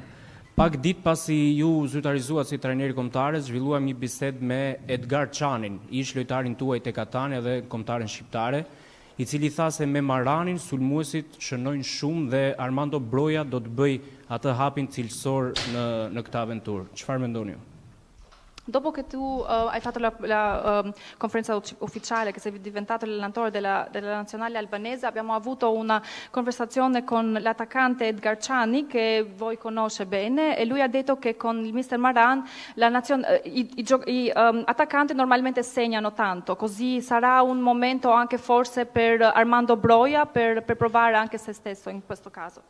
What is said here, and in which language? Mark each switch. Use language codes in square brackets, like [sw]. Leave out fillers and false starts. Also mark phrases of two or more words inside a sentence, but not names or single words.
[sq] Pak ditë pasi ju zyrtarizuat si trajneri kombëtar, zhvilluam një bisedë me Edgar Çanin, ish lojtarin tuaj tek Catania dhe kombëtaren shqiptare, i cili tha se me Maranin sulmuesit shënojnë shumë dhe Armando Broja do të bëj atë hapin cilësor në këtë aventurë. Çfarë mendoni ju? [it] Dopo che tu hai fatto la conferenza ufficiale che sei diventato l'allenatore della nazionale albanese, abbiamo avuto una conversazione con l'attaccante Edgar Çani, che voi conosce bene, e lui ha detto che con il mister Maran i attaccanti normalmente segnano tanto, così sarà un momento anche forse per Armando Broja per provare anche se stesso in questo caso.